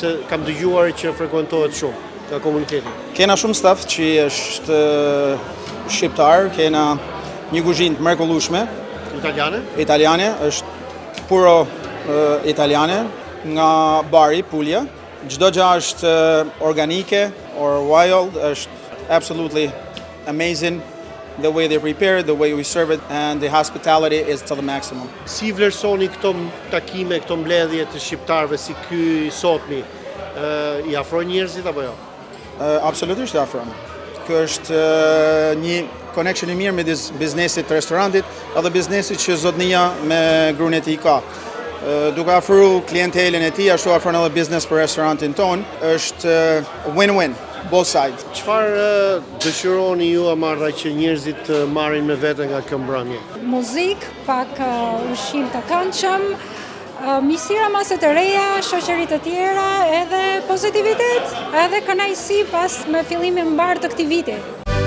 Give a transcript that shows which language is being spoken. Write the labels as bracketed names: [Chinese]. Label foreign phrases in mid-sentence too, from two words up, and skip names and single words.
[Albanian] Se kam dëgjuar që frekuentohet shumë nga komuniteti. Kena shumë staf që është shqiptar, kena një kuzhinë të mrekullueshme, italiane, është puro italiane, nga Bari, Puglia. Çdo gjë është organike [English] or wild, [Albanian] është [English] absolutely amazing. The way they prepare it, the way we serve it, and the hospitality is to the maximum. [Albanian] Si vlerësoni këto takime, këto mbledhje të shqiptarëve si ky i sotmi? I afrojnë njerëzit apo jo? Absolutisht i afrojnë. Ky është një connection i mirë midis biznesit të restorantit edhe biznesit që zotnia me gruan e tij ka. Duke afruar klientelën e tij, ashtu afron edhe biznes për restorantin ton, është win-win. [English] Both sides. [Albanian] Çfarë dëshironi ju Amarda që njerëzit marrin me vete nga kjo mbrëmje? Muzikë, pak ushqim të këndshëm, misira mase të reja, shoqëri të tjera, edhe pozitivitet, edhe kënaqësi pas me fillimin mbar të këtij viti.